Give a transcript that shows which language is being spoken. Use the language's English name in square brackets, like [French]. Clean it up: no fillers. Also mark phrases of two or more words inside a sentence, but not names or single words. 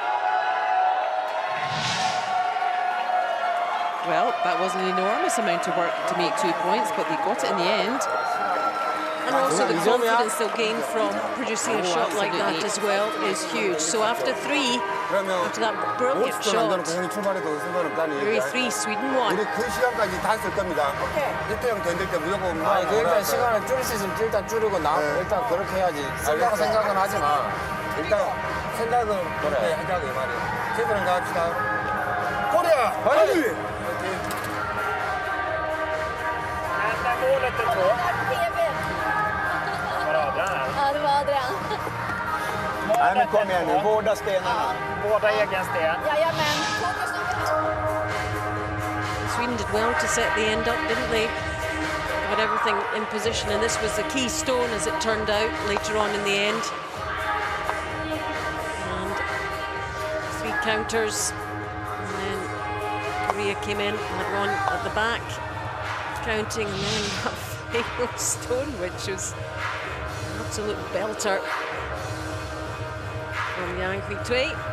[English] Well, that was an enormous amount of work to make 2 points, but they got it in the end. And also the confidence they'll gain from producing a shot like that as well is huge. So after 3, [Korean] 그러면 [English] after that brilliant [Korean] 50초 안 [English] shot, [Korean] 되는 형이 출발해도 상관없다는 [English] Korea [Korean] 얘기야. [English] 3, Sweden 1. [Korean] 우리 그 시간까지 다 쓸 겁니다. 이태 형 던질 때 무조건 아니 그 일단 시간을 줄일 수 있으면 일단 줄이고 일단 그렇게 해야지. 생각은 하지 마. 일단 생각은 그렇게 하자고 이 말이야. 최선을 다합시다. 코리아 화이팅! [Swedish] Enda målet är på. Ja, det var Adrian. Nej, men kom igen nu. Båda stenarna. Båda egen sten. Jajamän. Fokus nu. [English] Sweden did well to set the end up, didn't they? Got everything in position, and this was the key stone as it turned out later on in the end. And 3 counters, and then Korea came in, had one at the back, counting, and then that final stone, which was an absolute belter from Yang Hui-Tui.